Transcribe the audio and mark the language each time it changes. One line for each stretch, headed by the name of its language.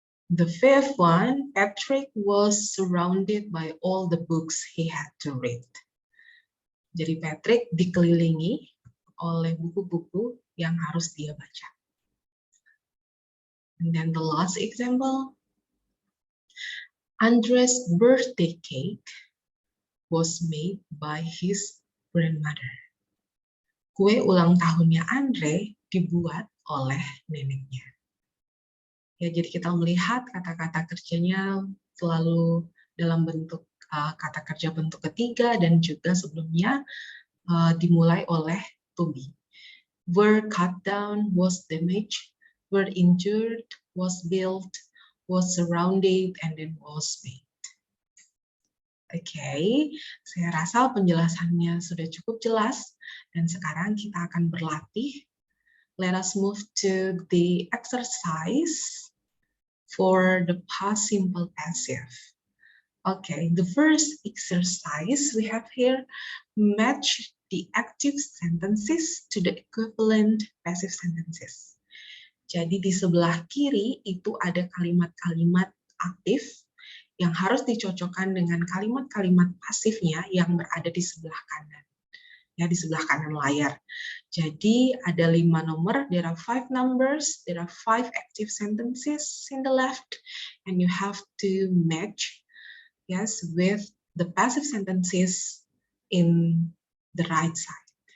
English: The fifth one, Patrick was surrounded by all the books he had to read.
Indonesian: Jadi Patrick dikelilingi oleh buku-buku yang harus dia baca.
English: And then the last example, Andres' birthday cake was made by his grandmother.
Indonesian: Kue ulang tahunnya Andre dibuat oleh neneknya. Ya, jadi kita melihat kata-kata kerjanya selalu dalam bentuk kata kerja bentuk ketiga dan juga sebelumnya dimulai oleh to be.
English: Were cut down, was damaged, were injured, was built, was surrounded, and then was made.
Indonesian: Oke, saya rasa penjelasannya sudah cukup jelas dan sekarang kita akan berlatih.
English: Let us move to the exercise for the past simple passive. Okay, the first exercise we have here, match the active sentences to the equivalent passive sentences.
Indonesian: Jadi di sebelah kiri itu ada kalimat-kalimat aktif yang harus dicocokkan dengan kalimat-kalimat pasifnya yang berada di sebelah kanan. Ya, di sebelah kanan layar. Jadi ada 5 nomor,
English: there are 5 numbers, there are 5 active sentences in the left, and you have to match, yes, with the passive sentences in the right side.